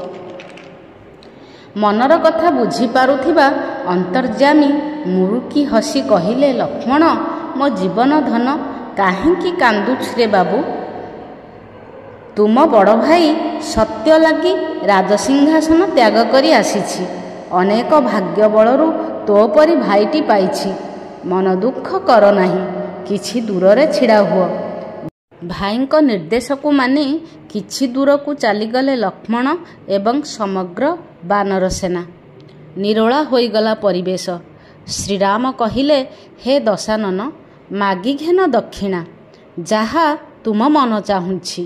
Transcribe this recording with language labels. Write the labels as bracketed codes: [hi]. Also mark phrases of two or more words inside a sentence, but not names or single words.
[or] ମନର କଥା ବୁଝି ପାରୁଥିବା ଅନ୍ତର୍ଯ୍ୟାମୀ ମୁରୁକି ହସି କହିଲେ, ଲକ୍ଷ୍ମଣ ମୋ ଜୀବନ ଧନ କାହିଁକି କାନ୍ଦୁଛ ରେ ବାବୁ? ତୁମ ବଡ଼ ଭାଇ ସତ୍ୟ ଲାଗି ରାଜସିଂହାସନ ତ୍ୟାଗ କରି ଆସିଛି। ଅନେକ ଭାଗ୍ୟ ବଳରୁ ତୋ ପରି ଭାଇଟି ପାଇଛି। ମନ ଦୁଖ କର ନାହିଁ। କିଛି ଦୂରରେ ଛିଡ଼ା ହୁଅ। ଭାଇଙ୍କ ନିର୍ଦ୍ଦେଶକୁ ମାନି କିଛି ଦୂରକୁ ଚାଲିଗଲେ ଲକ୍ଷ୍ମଣ ଏବଂ ସମଗ୍ର ବାନର ସେନା। ନିରୋଳା ହୋଇଗଲା ପରିବେଶ। ଶ୍ରୀରାମ କହିଲେ, ହେ ଦଶାନନ, ମାଗି ଘେନ ଦକ୍ଷିଣା, ଯାହା ତୁମ ମନ ଚାହୁଁଛି।